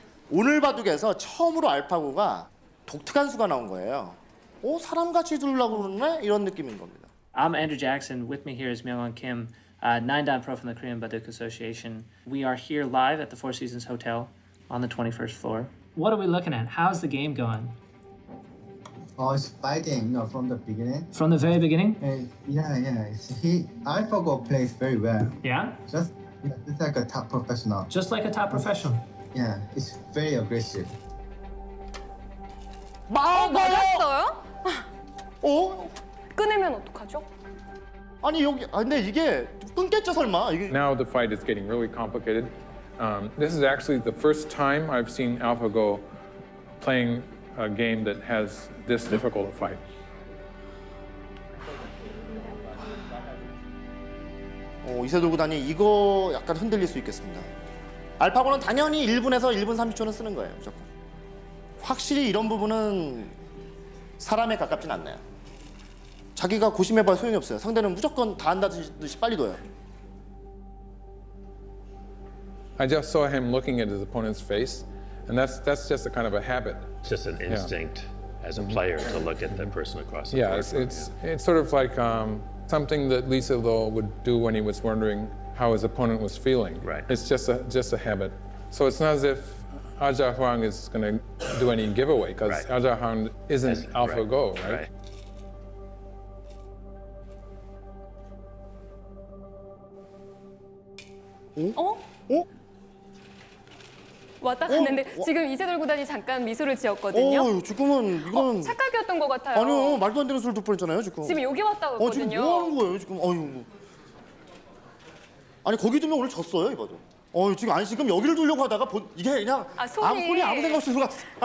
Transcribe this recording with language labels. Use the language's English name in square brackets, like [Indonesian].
[Korean] 오늘 바둑에서 처음으로 알파고가 독특한 수가 나온 거예요. 사람같이 두려고 그러네? 이런 느낌인 겁니다. [English] I'm Andrew Jackson. With me here is Myung-won Kim, 9-dan pro from the Korean Baduk Association. We are here live at the Four Seasons Hotel on the 21st floor. What are we looking at? How's the game going? Oh, it's fighting, from the beginning. From the very beginning? Yeah. AlphaGo plays very well. Yeah? Just like a top professional. Just like a top professional. Yeah, it's very aggressive. [Korean] 맞았어요? 끊으면 어떡하죠? 아니 근데 이게 끊겠죠 설마? [English] Now the fight is getting really complicated. This is actually the first time I've seen AlphaGo playing a game that has this difficult a fight. [Korean] 이세돌 구단이 이거 약간 흔들릴 수 있겠습니다. 알파고는 당연히 1분에서 1분 30초는 쓰는 거예요, 무조건. 확실히 이런 부분은 사람에 가깝진 않나요? 자기가 고심해봐야 소용이 없어요. 상대는 무조건 다 한다듯이 빨리 둬요. [English] I just saw him looking at his opponent's face, and that's just a kind of a habit. Just an instinct as a player to look at the person across the Yeah, board. it's sort of like something that Lee Sedol would do when he was wondering how his opponent was feeling. Right. It's just a habit. So it's not as if Aja Huang is going to do any giveaway, because Aja Huang isn't AlphaGo, right? [Korean] 왔다 갔는데 지금 이세돌 구단이 잠깐 미소를 지었거든요. 지금은 이건 착각이었던 것 같아요. 아니요, 말도 안 되는 수를 둘 뻔했잖아요, 지금. 지금 여기 왔다고 했거든요. 지금 뭐 하는 거예요, 지금? 아니 거기 두면 오늘 졌어요, 이거도. 지금 지금 여기를 두려고 하다가 이게 그냥 손이 아무 생각 없이 들어갔어.